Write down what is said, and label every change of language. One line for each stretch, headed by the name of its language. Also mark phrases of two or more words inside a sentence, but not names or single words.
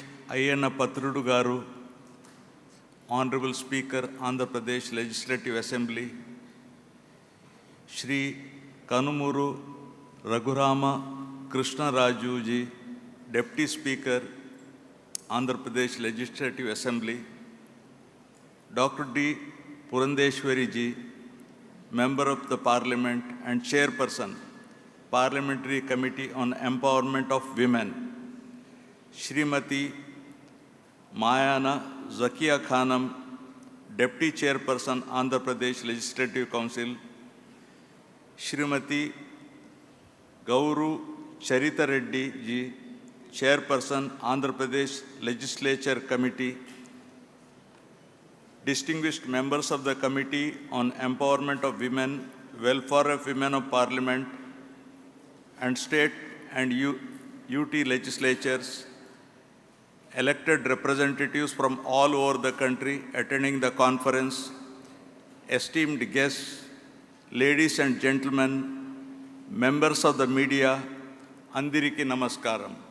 English: Ayyana Patrudu Garu, Honorable Speaker, Andhra Pradesh Legislative Assembly, Shri Kanumuru Raghurama Krishna Raju Ji, Deputy Speaker, Andhra Pradesh Legislative Assembly, Dr. D. Purandeshwari Ji, Member of the Parliament and Chairperson, Parliamentary Committee on Empowerment of Women, Shrimati Mayana Zakia Khanam, Deputy Chairperson, Andhra Pradesh Legislative Council, Shrimati Gauru Charita Reddy Ji, Chairperson, Andhra Pradesh Legislature Committee, distinguished members of the Committee on Empowerment of Women, Welfare of Women of Parliament, and State and UT legislatures, elected representatives from all over the country attending the conference, esteemed guests, ladies and gentlemen, members of the media,
Telugu: అందరికీ నమస్కారం.